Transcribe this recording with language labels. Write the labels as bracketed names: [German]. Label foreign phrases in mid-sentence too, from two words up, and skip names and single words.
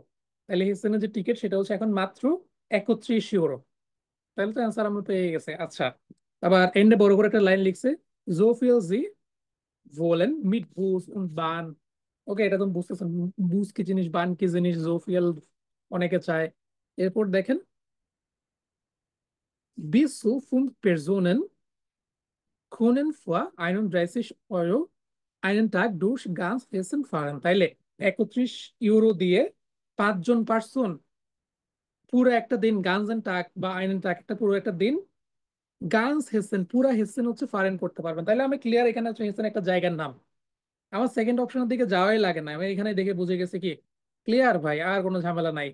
[Bangla] তাহলে হেসেনের যে টিকিট সেটা হচ্ছে এখন মাত্র 31 ইউরো। তাহলে তো অ্যান্সার আমরা পেয়ে গেছে। আচ্ছা, আবার এন্ডে বড় করে একটা লাইন লিখছে, [German] So viel Sie wollen mit Bus und Bahn. [Bangla] ওকে, এটা তো বুঝতেছেন বুস কি জিনিস, বান কি জিনিস, [German] So viel [Bangla] অনেকে চায়। এরপর দেখেন, [German] bis zu 5 Personen können vor 31 Euro einen Tag durch ganz Hessen fahren। [Bangla] তাইলে 31 ইউরো দিয়ে 5 জন পার্সন পুরো একটা দিন, [German] ganzen Tag [Bangla] বা [German] einen Tag, [Bangla] একটা পুরো একটা দিন গান্স হেসেন, পুরা হেসেন হচ্ছে ফারেন করতে পারবেন। তাহলে আমি ক্লিয়ার, এখানে হচ্ছে হেসেন একটা জায়গার নাম। আমার [English] second option [Bangla] দিকে যাওয়াই লাগে না, আমি এখানে দেখে বুঝে গেছি কি ক্লিয়ার ভাই, আর কোনো ঝামেলা নাই।